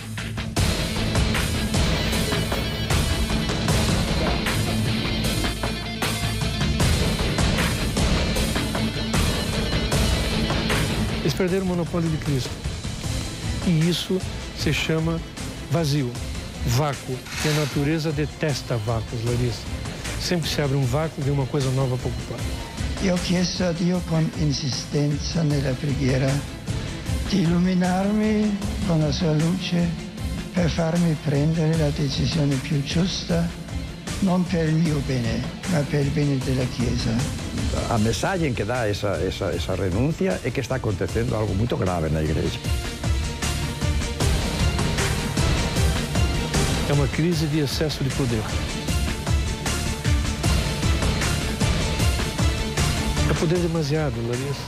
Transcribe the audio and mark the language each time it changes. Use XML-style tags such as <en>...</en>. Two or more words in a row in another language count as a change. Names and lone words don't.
<pt>Eles perderam o monopólio de Cristo. E isso se chama vazio, vácuo. E a natureza detesta vácuos, Larissa. Sempre que se abre um vácuo, vem uma coisa nova para ocupar.</pt> <it>Io ho chiesto a Dio con insistenza nella preghiera di illuminarmi con la sua luce per farmi prendere la decisione più giusta, non per il mio bene, ma per il bene della Chiesa.</it> <pt>A mensagem que dá essa renúncia é que está acontecendo algo muito grave na igreja. É uma crise de excesso de poder. É poder demasiado, Larissa.</pt>